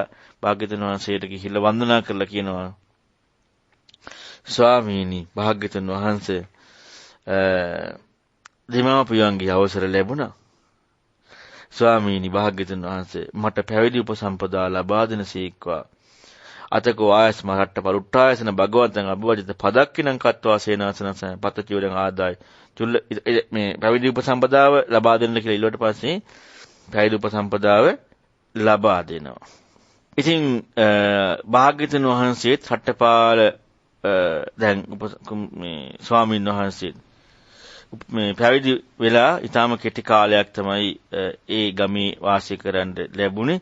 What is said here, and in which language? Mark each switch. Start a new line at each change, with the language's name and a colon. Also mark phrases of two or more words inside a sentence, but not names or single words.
Sinhala: භාග්‍යවතුන් වහන්සේට ගිහිල්ලා වන්දනා කරලා කියනවා ස්වාමීනි භාග්‍යවතුන් වහන්සේ දෙමාපියන්ගේ අවසර ලැබුණා. ස්වාමීනි භාග්‍යවතුන් වහන්සේ මට පැවිදි උපසම්පදා ලබා දෙනසේක්වා.
Pali: අතකෝ ආයස්ම රට්ටපල උට්ටායසන භගවන්තං අභවජිත පදක්කිනං කତ୍වා සේනාසනස පතචිවරං ආදාය චුල්ල
Sinhala: මේ පැවිදි උපසම්පදාව ලබා දෙන්න කියලා ඊළඟට පස්සේ පැවිදි උපසම්පදාව ලබා දෙනවා. ඉතින් භාග්‍යවතුන් වහන්සේත් රට්ටපාල දැන් මේ ස්වාමීන් වහන්සේ මේ පැවිදි වෙලා ඊටාම කෙටි කාලයක් තමයි ඒ ගමේ වාසය කරන්න ලැබුණේ.